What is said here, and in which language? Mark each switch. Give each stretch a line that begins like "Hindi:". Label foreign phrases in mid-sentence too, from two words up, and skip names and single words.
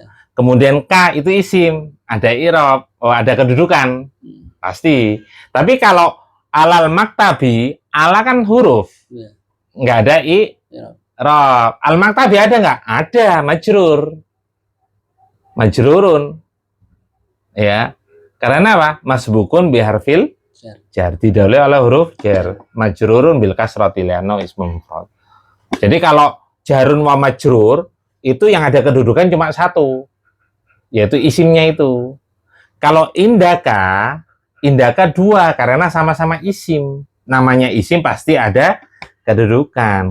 Indonesian: Kemudian k itu isim, ada irob, oh ada kedudukan, pasti. Tapi kalau
Arabic: على المكتب,
Indonesian: ala kan huruf, Ya. nggak ada Irob. irob. Al maktabi ada nggak? Ada, majrurun, ya. Karena apa?
Arabic: مسبوق بحرف الجر,
Indonesian: didahului oleh huruf jar,
Arabic: مجرور بالكسرة لأنه اسم مفرد.
Indonesian: Jadi kalau
Arabic: جار ومجرور
Indonesian: itu yang ada kedudukan cuma satu, yaitu isimnya itu. Kalau indaka dua karena sama-sama isim. Namanya isim pasti ada kedudukan.